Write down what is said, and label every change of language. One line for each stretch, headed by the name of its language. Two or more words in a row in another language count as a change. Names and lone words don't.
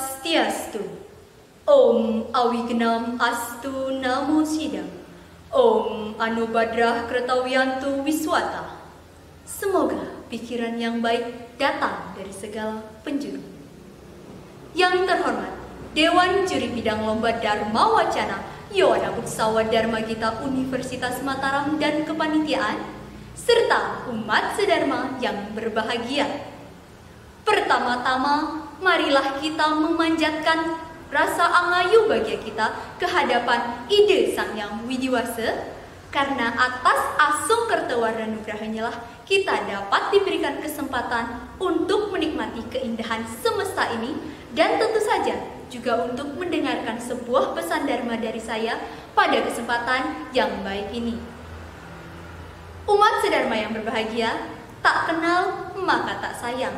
Sanskrit: Swastiastu. Om Awignam Astu Namo Sidam. Om Anubadrah Kretawiyantu Wiswata.
Indonesian: Semoga pikiran yang baik datang dari segala penjuru. Yang terhormat, Dewan Juri Bidang Lomba Dharma Wacana Yowana Buksawa Dharma Gita Universitas Mataram dan kepanitiaan, serta umat sedharma yang berbahagia. Pertama-tama, marilah kita memanjatkan rasa
Balinese: angayu bahagia
Indonesian: kita ke hadapan ide Sang Yang Widiwasa, karena atas
Balinese: asung kertawarna nugrahanya
Indonesian: lah kita dapat diberikan kesempatan untuk menikmati keindahan semesta ini, dan tentu saja juga untuk mendengarkan sebuah pesan dharma dari saya pada kesempatan yang baik ini. Umat sedharma yang berbahagia, tak kenal maka tak sayang.